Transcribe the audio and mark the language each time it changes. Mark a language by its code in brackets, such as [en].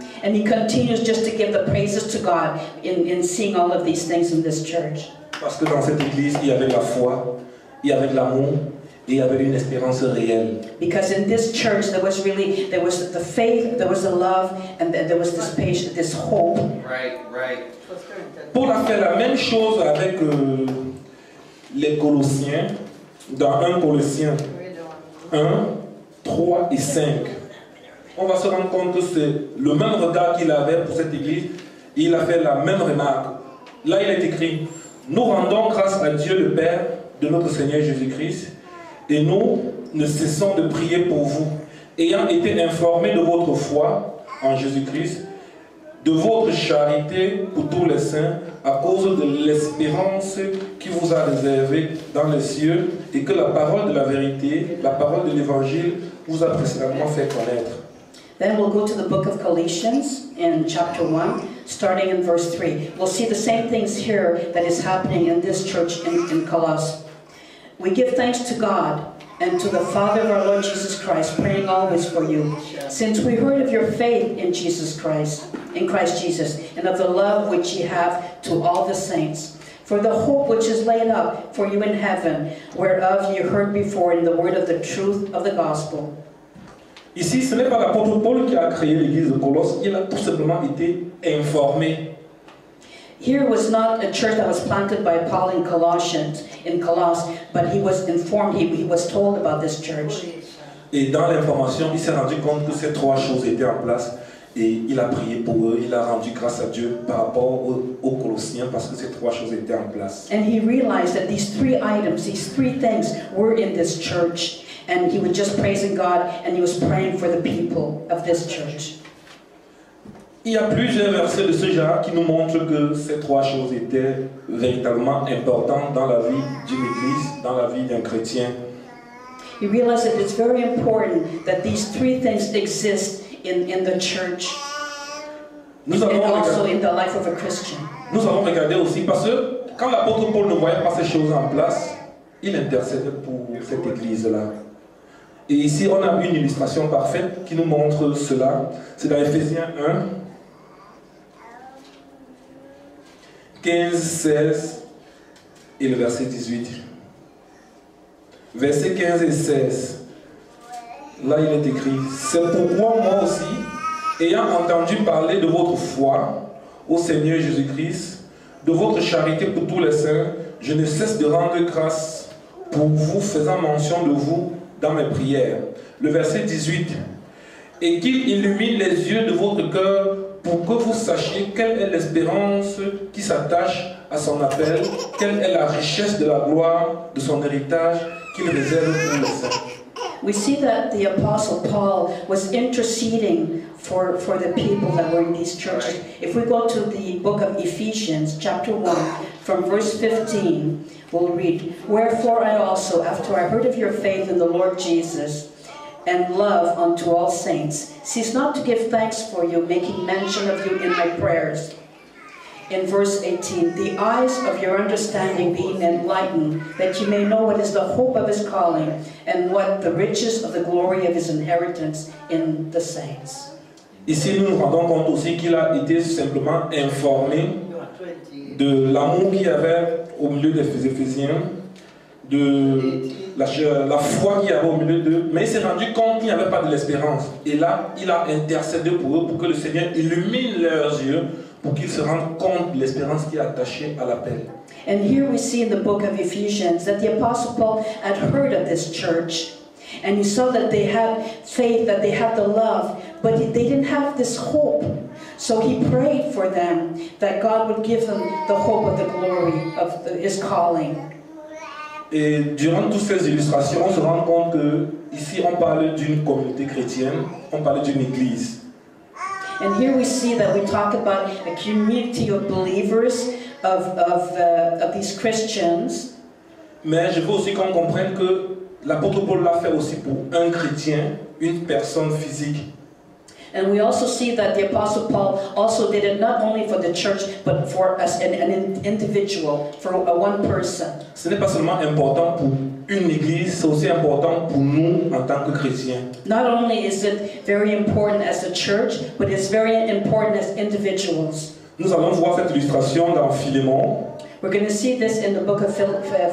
[en] And he continues just to give the praises to God in seeing all of these things in this church. [fr] Parce que dans cette église, il y avait la foi, il y avait l'amour et il y avait une espérance réelle. [en] Because in this church there was the faith, there was the love, and there was this patience, this hope. Right. [fr] Paul a fait la même chose avec les Colossiens dans 1 Colossiens 1, 3 et 5. On va se rendre compte que c'est le même regard qu'il avait pour cette église. Il a fait la même remarque. Là, il est écrit, nous rendons grâce à Dieu le Père de notre Seigneur Jésus-Christ et nous ne cessons de prier pour vous, ayant été informés de votre foi en Jésus-Christ, de votre charité pour tous les saints, à cause de l'espérance qui vous a réservée dans les cieux, et que la parole de la vérité, la parole de l'évangile, vous a précédemment fait connaître. [en] Then we'll go to the book of Galatians in chapter 1, starting in verse 3. We'll see the same things here that is happening in this church in Colossus. We give thanks to God and to the Father of our Lord Jesus Christ, praying always for you, since we heard of your faith in Christ Jesus, and of the love which ye have to all the saints, for the hope which is laid up for you in heaven, whereof ye heard before in the word of the truth of the gospel. [fr] Ici, ce n'est pas l'apôtre Paul qui a créé l'église de Colosse, il a tout simplement été informé. [en] Here was not a church that was planted by Paul in Colossus, but he was informed, he was told about this church. [fr] Et dans l'information, il s'est rendu compte que ces trois choses étaient en place et il a prié pour eux, il a rendu grâce à Dieu par rapport aux Colossiens parce que ces trois choses étaient en place. [en] And he realized that these three items, these three things were in this church, and he was just praising God and he was praying for the people of this church. [fr] Il y a plusieurs versets de ce genre qui nous montrent que ces trois choses étaient véritablement importantes dans la vie d'une église, dans la vie d'un chrétien. [en] He realized that it's very important that these three things exist in the church and also in the life of a Christian. [fr] Nous allons regarder aussi parce que quand l'apôtre Paul ne voyait pas ces choses en place, il intercédait pour cette église-là. Et ici, on a une illustration parfaite qui nous montre cela. C'est dans Éphésiens 1, 15, 16 et le verset 18. Versets 15 et 16. Là, il est écrit, c'est pourquoi moi aussi, ayant entendu parler de votre foi au Seigneur Jésus-Christ, de votre charité pour tous les saints, je ne cesse de rendre grâce pour vous, faisant mention de vous dans mes prières. Le verset 18. Et qu'il illumine les yeux de votre cœur pour que vous sachiez quelle est l'espérance qui s'attache à son appel, quelle est la richesse de la gloire de son héritage qu'il réserve pour les saints. [en] We see that the Apostle Paul was interceding for the people that were in these churches. If we go to the book of Ephesians, chapter 1, from verse 15, we'll read, "Wherefore I also, after I heard of your faith in the Lord Jesus, and love unto all saints, cease not to give thanks for you, making mention of you in my prayers." In verse 18, "The eyes of your understanding being enlightened, that you may know what is the hope of his calling, and what the riches of the glory of his inheritance in the saints." [fr] Ici, nous nous rendons compte aussi qu'il a été simplement informé de l'amour qu'il y avait au milieu des Éphésiens, de la foi qu'il y avait au milieu d'eux, mais il s'est rendu compte qu'il n'y avait pas de l'espérance. Et là, il a intercédé pour eux, pour que le Seigneur illumine leurs yeux, pour qu'ils se rendent compte de l'espérance qui est attachée à l'appel. [en] And here we see in the book of Ephesians that the Apostle Paul had heard of this church, and he saw that they had faith, that they had the love, but they didn't have this hope. So he prayed for them that God would give them the hope of the glory of his calling. [fr] Et durant toutes ces illustrations, on se rend compte que ici on parle d'une communauté chrétienne, on parle d'une église. [en] And here we see that we talk about a community of believers, of these Christians. [fr] Mais je veux aussi qu'on comprenne que l'apôtre Paul l'a fait aussi pour un chrétien, une personne physique. [en] And we also see that the Apostle Paul also did it not only for the church, but for us, an individual, for one person. [fr] Ce n'est pas seulement important pour une église, c'est aussi important pour nous en tant que chrétiens. [en] Not only is it very important as a church, but it's very important as individuals. [fr] Nous allons voir cette illustration dans Philémon. [en] We're going to see this in the book of Philemon.